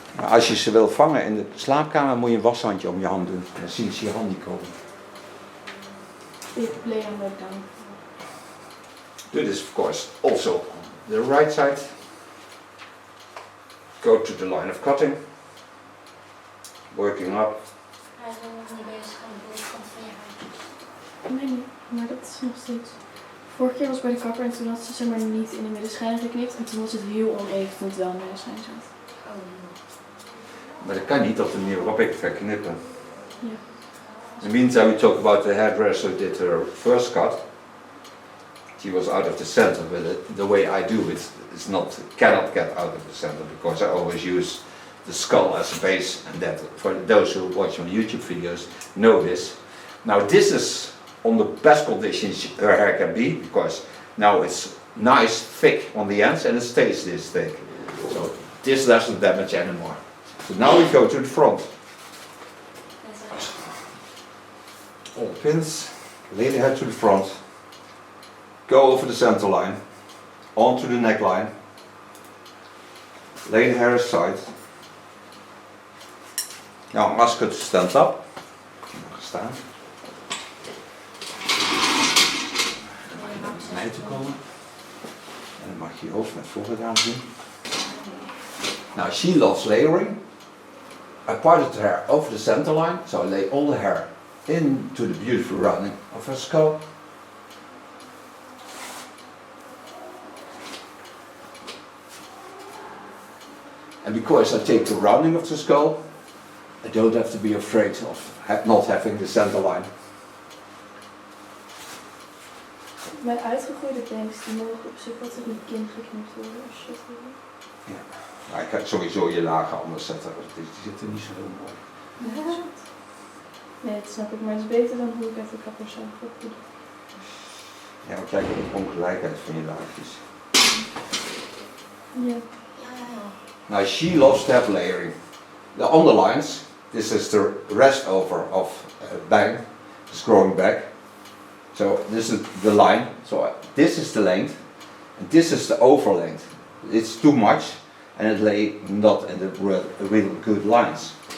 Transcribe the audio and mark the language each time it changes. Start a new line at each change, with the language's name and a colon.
Dutch: Als je ze wil vangen in de slaapkamer moet je een washandje om je hand doen. Dan zien ze je hand niet komen.
English: Ik lay them back down. Do this of course also on the right side. Go to the line of cutting. Working up.
Dutch: Hij is nog niet bezig aan de bovenkant van je haartjes. Nee, maar dat is nog steeds. Vorige keer was bij de kapper en toen had ze zeg maar niet in de middenschijn geknipt. En toen was het heel oneven toen het wel in de middenschijn zat. Maar dat kan niet op de manier waarop ik het ga knippen. Ja.
English: In the meantime, we talk about the hairdresser who did her first cut. She was out of the center, but the way I do it is not, cannot get out of the center because I always use the skull as a base, and that, for those who watch my YouTube videos, know this. Now this is on the best conditions her hair can be, because now it's nice, thick on the ends, and it stays this thick. So this doesn't damage anymore. So now we go to the front. All the pins, lay the hair to the front, go over the center line, onto the neckline, lay the hair aside. Now I'm ask her to stand up.
Dutch: Staan. En dan mag je naar mij toe komen. En dan mag je je hoofd naar voren gaan doen.
English: Now she loves layering. I parted the hair over the center line, so I lay all the hair into the beautiful rounding of her skull. And because I take the rounding of the skull, I don't have to be afraid of not having the center line.
Dutch: Mijn uitgegroeide bangs die mogen op zich wat in het kin geknipt worden als je dat wil. Ja, maar ik ga sowieso je lagen anders zetten, die zitten niet zo heel mooi. Ja. Nee, dat snap ik, maar het is beter dan hoe ik het de kapper zelf opdoe. Ja, maar kijk op de ongelijkheid van je laagjes. Ja.
English: Now she loves to have layering. The underlines, this is the rest over of bang, it's growing back. So this is the line, so this is the length, and this is the over length. It's too much, and it lay not in the real good lines.